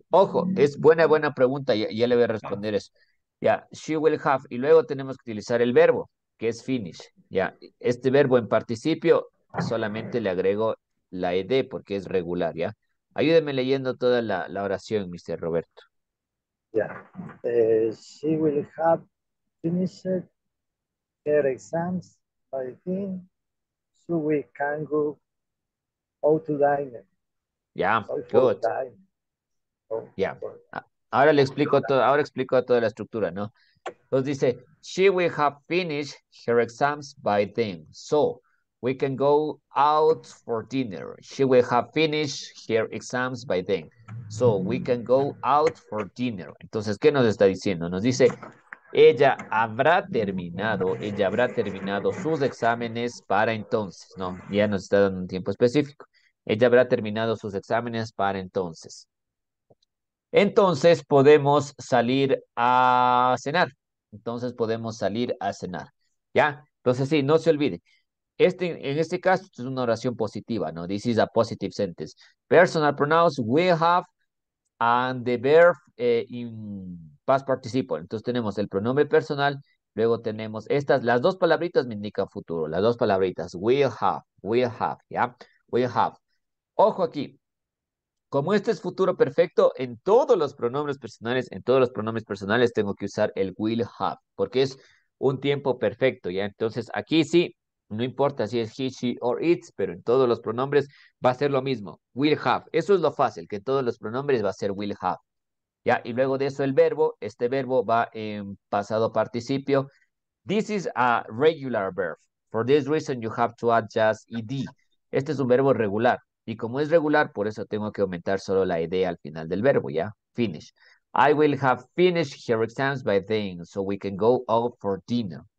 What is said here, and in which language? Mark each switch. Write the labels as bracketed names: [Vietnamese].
[Spanish] Ojo, es buena pregunta, ya le voy a responder eso. Ya, [English] she will have. [Spanish] Y luego tenemos que utilizar el verbo, que es finish. Ya, este verbo en participio solamente le agrego la ed porque es regular, ¿ya? Ayúdeme leyendo toda la oración, Mr. Roberto. Ya. [English] She will have finished her exams by then, so we can go out to dine. [Spanish] Ya, [English] Sorry for good. dine. Oh, [Spanish] Ya. [English] sorry. [Spanish] ahora explico toda la estructura, ¿no? Entonces dice, [English] she will have finished her exams by then. So, we can go out for dinner. She will have finished her exams by then. So, we can go out for dinner. [Spanish] Entonces, ¿qué nos está diciendo? Nos dice, ella habrá terminado sus exámenes para entonces, ¿no? Ya nos está dando un tiempo específico. Ella habrá terminado sus exámenes para entonces. Entonces podemos salir a cenar. Entonces podemos salir a cenar. ¿Ya? Entonces sí, no se olvide. En este caso es una oración positiva, ¿no? [English] This is a positive sentence. Personal pronouns will have and the verb in past participle. [Spanish] Entonces tenemos el pronombre personal, luego tenemos las dos palabritas me indican futuro, las dos palabritas, will have, ¿ya? Will have. Ojo aquí, como este es futuro perfecto, en todos los pronombres personales tengo que usar el will have, porque es un tiempo perfecto, ¿ya? Entonces aquí sí, no importa si es [English] he, she or it, [Spanish] pero en todos los pronombres va a ser lo mismo, will have. Eso es lo fácil, que en todos los pronombres va a ser will have, ¿ya? Y luego de eso el verbo, este verbo va en pasado participio. [English] This is a regular verb. For this reason, you have to add just ed. [Spanish] Este es un verbo regular. Y como es regular, por eso tengo que aumentar solo la ed al final del verbo, ¿ya? [English] Finish. I will have finished her exams by then, so we can go out for dinner.